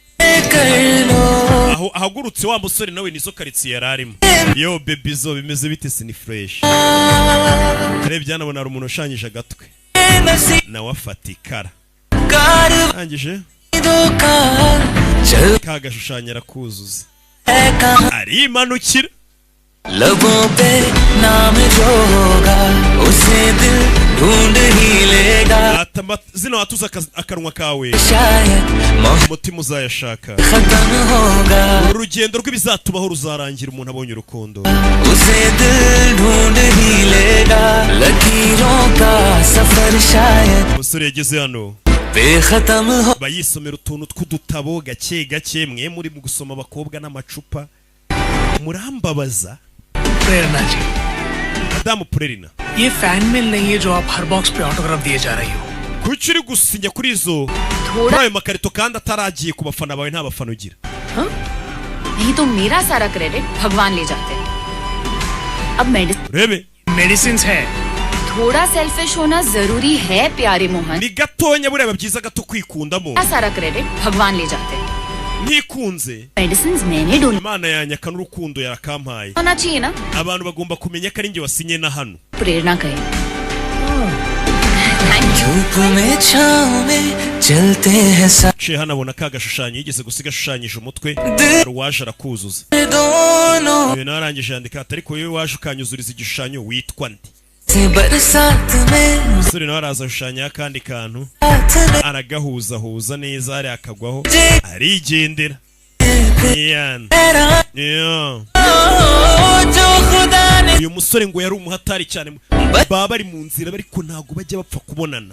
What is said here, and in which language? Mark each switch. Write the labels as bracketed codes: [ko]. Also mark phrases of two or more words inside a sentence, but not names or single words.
[rw] Aho ahagurutse wa musore nawe nizo karitsiye yararimo. [en] Yo baby [rw] zo bimeze bite? Sini fresh. Arebye anabona ari umuntu ushanyije agatwe nawe afata ikara angije kagashushanya arakuzuza arimanukira. [hi] लबों पे नाम जो होगा उसे दिल ढूंढ ही लेगा. [rw] zino atuza akanwa kawe umutima uzayashaka. urugendo rw'ibizatubaho ruzarangira umuntu abonye urukundo. [hi] उसे दिल ढूंढ ही लेगा. लकीरों का सफर शायद. [rw] umusore yageze hano bayisomera utuntu tw'udutabo gake gake. mwe muri mu gusoma abakobwa n'amacupa murambabaza. [hi] प्रेरणा जी, [rw] Madamu Prerina, [hi] ये [en] fan mail [hi] नहीं है जो आप हर बॉक्स पे ऑटोग्राफ दिए जा रही हो. [rw] kuki uri gusinya kuri izo ayo makarito kandi ataragiye ku bafana bawe nta bafana ugira? [hi] नहीं तो मेरा सारा क्रेडिट भगवान ले जाते हैं. अब मेडिसिन्स है. थोड़ा सेल्फिश होना जरूरी है प्यारे मोहन. [rw] ni gatonya bureba byiza gato kwikundamo. [hi] सारा क्रेडिट भगवान ले जाते हैं. [rw] ntikunze [hi] मेडिसिन्स मैंने ढूंढी. [rw] Imana yanyaka n'urukundo yarakampaye. [hi] होना चाहिए ना. [rw] abantu bagomba kumenya ko ari njye wasinye na hano. [hi] प्रेरणा कहे. धूप में छाँव में चलते हैं साथ. [rw] Ciye hano abona ka gashushanyo yigeze gusiga ashushanyije umutwe waje arakuzuza. [hi] दोनों [rw] Uyu narangije yandika ati ariko yewe waje ukanyuzuriza igishushanyo witwa nde? [hi] बरसात में [rw] umusore nawe araza ashushanya akandi kantu aragahuzahuza neza ari akagwaho arigendera. uyu musore ngo yari umuhatari cyane. baba bari mu nzira ariko ntago bajya bapfa kubonana.